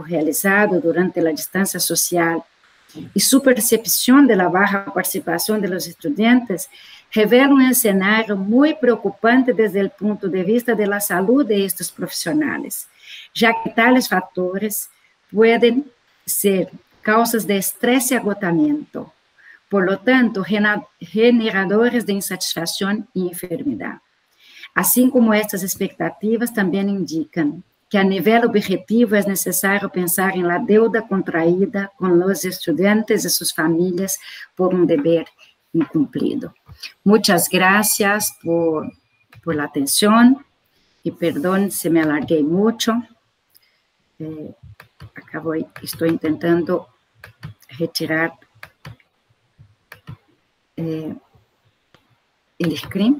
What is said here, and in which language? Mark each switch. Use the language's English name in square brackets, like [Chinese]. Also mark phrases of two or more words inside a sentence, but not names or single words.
[Spanish] realizado durante la distancia social y su percepción de la baja participación de los estudiantes revela un escenario muy preocupante desde el punto de vista de la salud de estos profesionales, ya que tales factores pueden ser causas de estrés y agotamiento, por lo tanto, generadores de insatisfacción y enfermedad. [Portuguese] Assim como estas expectativas também indicam que a nível objetivo é necessário pensar em [Spanish] la deuda contraída [Portuguese] com os estudantes e suas famílias por um [Spanish] deber incumplido. Muitas gracias por la atención y perdón si me alargué mucho. Estoy intentando retirar el screen.